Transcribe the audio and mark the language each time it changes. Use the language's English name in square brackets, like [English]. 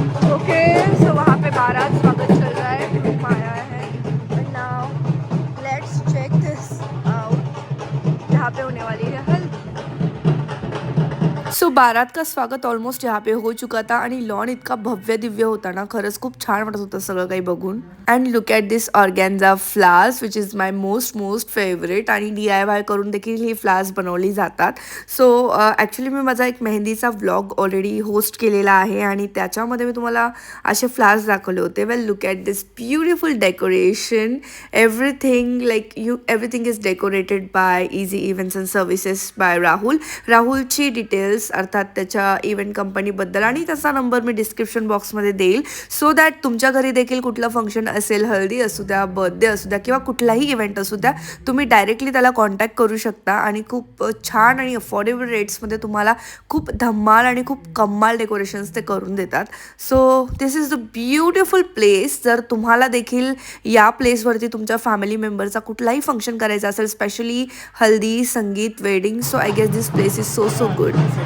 [Hindi] Okay, सो वहाँ पे बारात स्वागत चल रहा है, ग्रूम आया है। [English] And now let's check this out. [Hindi] यहाँ पे होने वाली है हल्दी। सो बारात का स्वागत ऑलमोस्ट यहाँ पे हो चुका था [Marathi] आणि लॉन इतका भव्य दिव्य होता ना, खरंच खूप छान वाटत होतं सगळं काही बघून। [English] And look at this organza flowers which is my most favourite. [Marathi] आणि DIY करून देखील ही फ्लावर्स बनवली जातात। सो ॲक्च्युली मी माझा एक मेहंदीचा व्लॉग ऑलरेडी होस्ट केलेला आहे आणि त्याच्यामध्ये मी तुम्हाला असे फ्लावर्स दाखवले होते। [English] Well look at this beautiful decoration. Everything is decorated by easy events and services by Rahul. [Marathi] राहुलची details अर्थात त्याच्या इव्हेंट कंपनीबद्दल आणि त्याचा नंबर मी डिस्क्रिप्शन बॉक्समध्ये देईल, [English] so that [Marathi] तुमच्या घरी देखील कुठलं फंक्शन असेल, हळदी असू द्या, बर्थडे असू द्या किंवा कुठलाही इव्हेंट असू द्या, तुम्ही डायरेक्टली त्याला कॉन्टॅक्ट करू शकता आणि खूप छान आणि अफोर्डेबल रेट्समध्ये तुम्हाला खूप धम्माल आणि खूप कम्माल डेकोरेशन्स ते करून देतात। [English] So this is the beautiful place. [Marathi] जर तुम्हाला देखील या प्लेसवरती तुमच्या फॅमिली मेंबरचा कुठलाही फंक्शन करायचा असेल, स्पेशली हल्दी, संगीत, wedding, [English] So I guess this place is so good.